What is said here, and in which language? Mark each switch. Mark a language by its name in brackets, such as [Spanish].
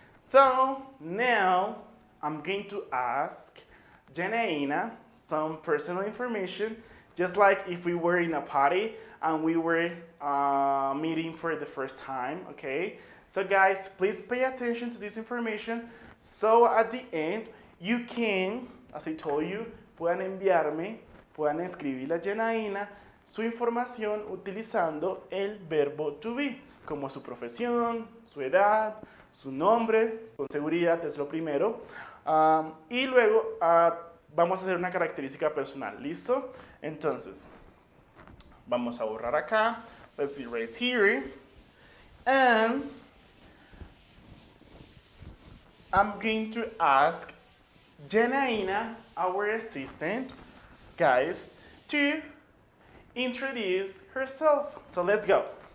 [English] So now I'm going to ask Janaina some personal information, just like if we were in a party and we were meeting for the first time, okay? So guys, please pay attention to this information. So at the end, you can, as I told you, [Spanish] puedan escribirle a Janaina su información utilizando el verbo to be, como su profesión, su edad, su nombre, con seguridad es lo primero. Y luego vamos a hacer una característica personal, ¿listo? Entonces, vamos a borrar acá. [English] Let's erase here. And I'm going to ask Janaina, our assistant, guys, to introduce herself. So let's go.